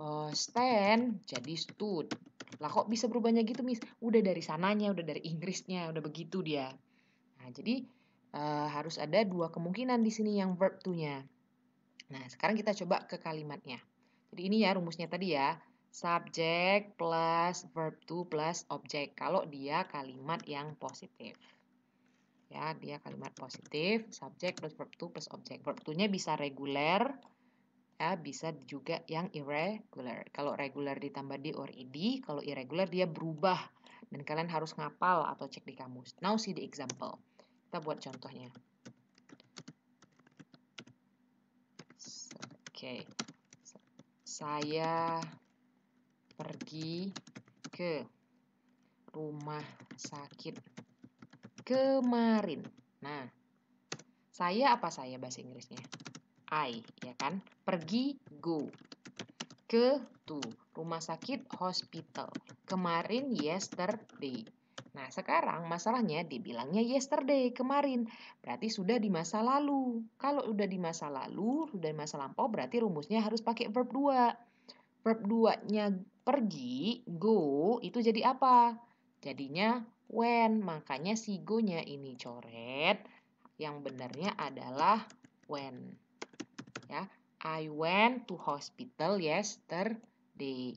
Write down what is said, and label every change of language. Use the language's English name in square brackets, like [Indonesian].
[Indonesian] Stand jadi stood. Lah kok bisa berubahnya gitu, Miss? Udah dari sananya, udah dari Inggrisnya, udah begitu dia. Nah, jadi harus ada dua kemungkinan di sini yang verb to-nya. Nah, sekarang kita coba ke kalimatnya. Jadi ini ya rumusnya tadi ya. [English] Subject plus verb to plus object. [Indonesian] Kalau dia kalimat yang positif. Ya, dia kalimat positif. [English] Subject plus verb to plus object. [Indonesian] Verb to-nya bisa reguler. Ya, bisa juga yang irregular. Kalau regular ditambah D or ed, kalau irregular dia berubah. Dan kalian harus ngapal atau cek di kamus. [English] Now see the example. [Indonesian] Kita buat contohnya. Oke. Saya pergi ke rumah sakit kemarin. Nah, saya apa saya bahasa Inggrisnya? I, ya kan? Pergi, go. Ke, to. Rumah sakit, hospital. Kemarin, yesterday. Nah, sekarang masalahnya dibilangnya yesterday, kemarin. Berarti sudah di masa lalu. Kalau sudah di masa lalu, sudah di masa lampau, berarti rumusnya harus pakai verb 2. Verb 2-nya pergi, go, itu jadi apa? Jadinya when. Makanya si go-nya ini coret. Yang benarnya adalah when. [English] Ya, I went to hospital yesterday.